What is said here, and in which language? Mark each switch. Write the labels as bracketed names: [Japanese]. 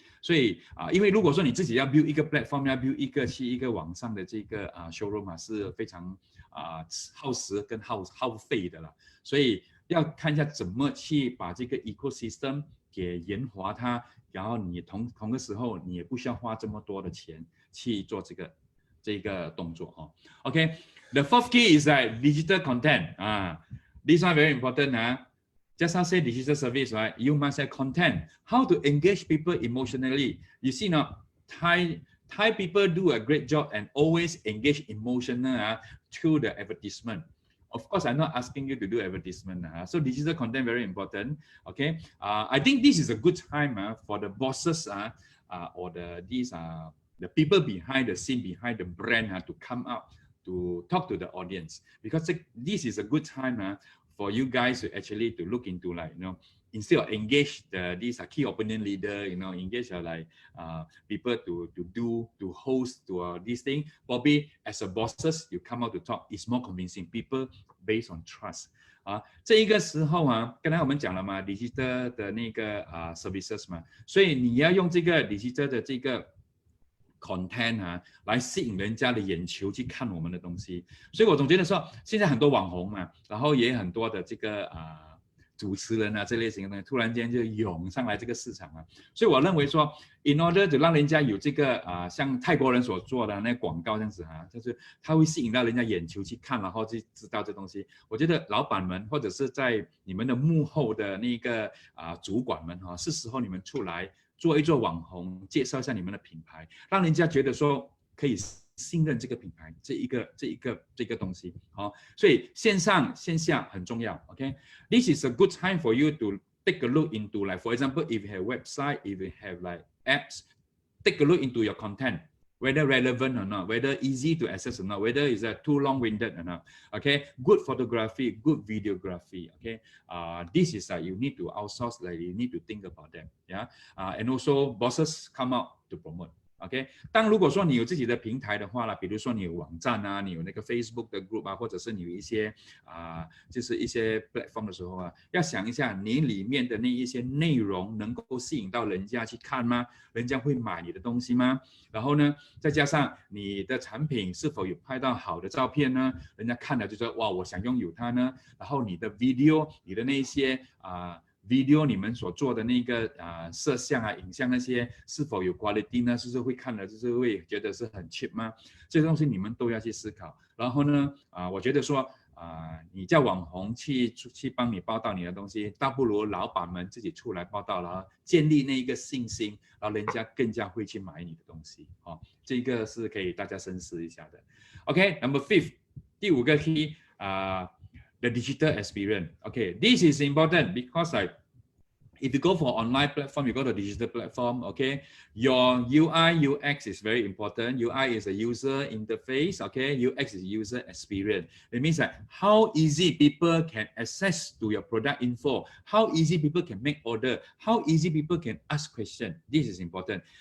[Chinese] 所以因为如果说你自己要 build 一个 platform， 要 build 一个网上的这个showroom是非常耗时跟耗费的了，所以要看一下怎么去把这个 ecosystem 给研华它，然后你同个时候你也不需要花这么多的钱去做这个动作OK， [English] the fourth key is like digital content this one very important Just as I say digital service, right? You must have content. How to engage people emotionally? You see now, Thai people do a great job and always engage emotional through the advertisement. Of course, I'm not asking you to do advertisement. So digital content very important. Okay. I think this is a good time for the bosses or the people behind the scene, behind the brand to come out to talk to the audience, because this is a good time for you guys to actually to look into instead of engage these key opinion leader, engage people to host to this thing. Probably as a bosses, you come out to talk, it's more convincing people based on trust. [Chinese] 这一个时候刚才我们讲了嘛 ，digital 的那个services 嘛，所以你要用这个 digital 的这个content 来吸引人家的眼球去看我们的东西，所以我总觉得说，现在很多网红嘛，然后也很多的这个主持人这类型的东西，突然间就涌上来这个市场所以我认为说 ， [English] in order to [Chinese] 让人家有这个像泰国人所做的那广告这样子就是他会吸引到人家眼球去看，然后去知道这东西。我觉得老板们或者是在你们的幕后的那个主管们是时候你们出来做一做网红，介绍一下你们的品牌，让人家觉得说可以信任这个品牌，这一个东西所以线上线下很重要。 [English] OK， this is a good time for you to take a look into, like for example, if you have website, if you have like apps, take a look into your content. whether relevant or not, whether easy to access or not, whether it's too long-winded or not. Okay, good photography, good videography. Okay, this is you need to outsource. Like you need to think about them. Yeah, and also bosses come out to promote. [Chinese] OK， 当如果说你有自己的平台的话呢，比如说你有网站啊，你有那个 Facebook 的 group 啊，或者是你有一些就是一些 platform 的时候啊，要想一下你里面的那一些内容能够吸引到人家去看吗？人家会买你的东西吗？然后呢，再加上你的产品是否有拍到好的照片呢？人家看了就说哇，我想拥有它呢。然后你的 video， 你的那些video 你们所做的那个摄像啊、影像那些是否有 quality 呢？是不是会看了就是会觉得是很 cheap 吗？这些东西你们都要去思考。然后呢，我觉得说你叫网红去帮你报道你的东西，倒不如老板们自己出来报道，然后建立那一个信心，然后人家更加会去买你的东西。这个是可以大家深思一下的。 [English] OK，Number fifth， [Chinese] 第5个 [English] key the digital experience. Okay, this is important because if you go for online platform, you go to digital platform, okay, your UI, UX is very important. UI is a user interface, okay, UX is user experience. It means that how easy people can access to your product info, how easy people can make order, how easy people can ask questions. This is important.